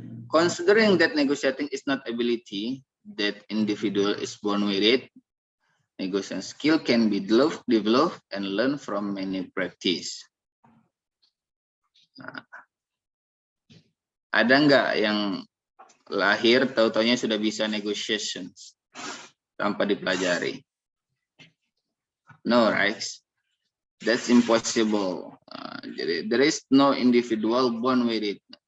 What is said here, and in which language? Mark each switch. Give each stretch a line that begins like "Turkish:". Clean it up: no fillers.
English: Considering that negotiating is not ability that individual is born with it, negotiation skill can be developed and learned from many practice.
Indonesian: Nah, ada nggak yang lahir tahu-taunya sudah bisa negotiations tanpa dipelajari?
English: No, right? That's impossible.
Indonesian: Jadi
English: there is no individual born with it.